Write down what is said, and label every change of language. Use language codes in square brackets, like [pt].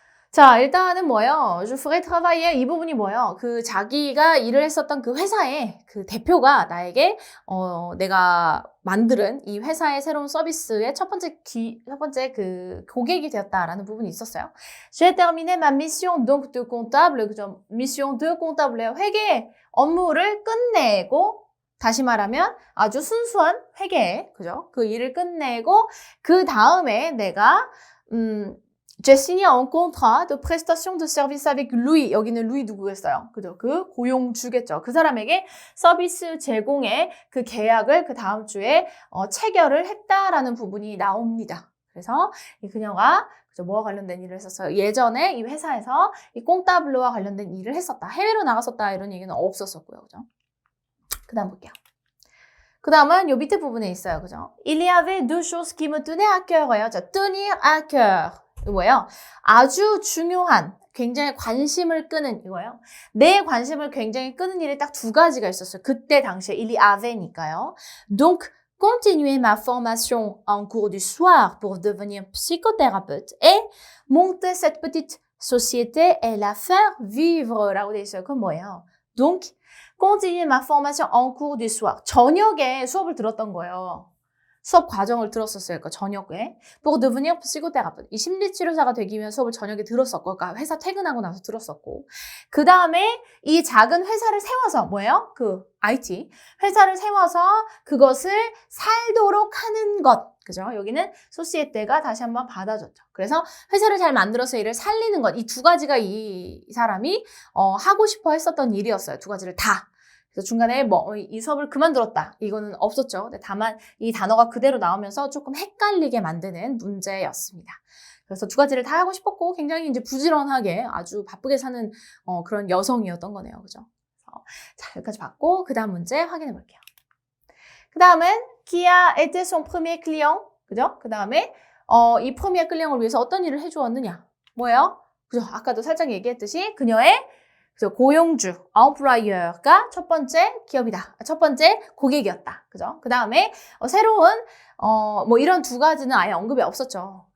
[ko] 자, 일단은 뭐예요? [fr] Je ferai travailler [ko] 이 부분이 뭐예요? 그 자기가 일을 했었던 그 회사의 그 대표가 나에게 내가 만드는 이 회사의 새로운 서비스의 첫 번째 그 고객이 되었다라는 부분이 있었어요. [fr] J'ai terminé ma mission donc de comptable, [ko] 그죠? [fr] mission de comptable [ko] 회계 업무를 끝내고 다시 말하면 아주 순수한 회계, 그죠? 그 일을 끝내고 그 다음에 내가 [fr] J'ai signé un contrat de prestation de service avec Louis. [ko] 여기는 루이 누구겠어요? 그죠? 그 고용주겠죠. 그 사람에게 서비스 제공의 그 계약을 그 다음 주에 체결을 했다라는 부분이 나옵니다. 그래서 이 그녀가 뭐와 관련된 일을 했었어요. 예전에 이 회사에서 이 꽁따블로와 관련된 일을 했었다. 해외로 나갔었다. 이런 얘기는 없었었고요. 그죠? 그 다음 볼게요. 그 다음은 요 밑에 부분에 있어요. 그죠? [fr] Il y avait deux choses qui me tenaient à cœur예요. [ko] 자, [fr] tenir à cœur. [ko] 이거 뭐예요? 아주 중요한, 굉장히 관심을 끄는 이거예요. 내 관심을 굉장히 끄는 일이 딱 두 가지가 있었어요. 그때 당시에 [fr] il y avait [ko] 니까요. [fr] Donc, continuer ma formation en cours du soir pour devenir psychothérapeute et monter cette petite société et la faire vivre라고 돼 있어요. [ko] 그건 뭐예요? [fr] Donc, continuer ma formation en cours du soir. [ko] 저녁에 수업을 들었던 거예요. 수업 과정을 들었었어요. 그러니까 저녁에. [fr] pour devenir psychothérapeute. [ko] 이 심리치료사가 되기 위한 수업을 저녁에 들었었고, 그러니까 회사 퇴근하고 나서 들었었고. 그 다음에 이 작은 회사를 세워서, 뭐예요? 그 IT. 회사를 세워서 그것을 살도록 하는 것. 그죠? 여기는 소시에테가 다시 한번 받아줬죠. 그래서 회사를 잘 만들어서 일을 살리는 것. 이 두 가지가 이 사람이 하고 싶어 했었던 일이었어요. 두 가지를 다. 그래서 중간에 이 수업을 그만들었다. 이거는 없었죠. 다만 이 단어가 그대로 나오면서 조금 헷갈리게 만드는 문제였습니다. 그래서 두 가지를 다 하고 싶었고 굉장히 이제 부지런하게 아주 바쁘게 사는 그런 여성이었던 거네요. 그죠? 자, 여기까지 봤고 그 다음 문제 확인해 볼게요. 그 다음은 [fr] qui a été son premier client. [ko] 그죠? 그 다음에 이 premier client을 위해서 어떤 일을 해주었느냐. 뭐예요? 그죠? 아까도 살짝 얘기했듯이 그녀의 그래서 고용주, employeur가 첫 번째 기업이다. 첫 번째 고객이었다. 그죠? 그 다음에 새로운 이런 두 가지는 아예 언급이 없었죠.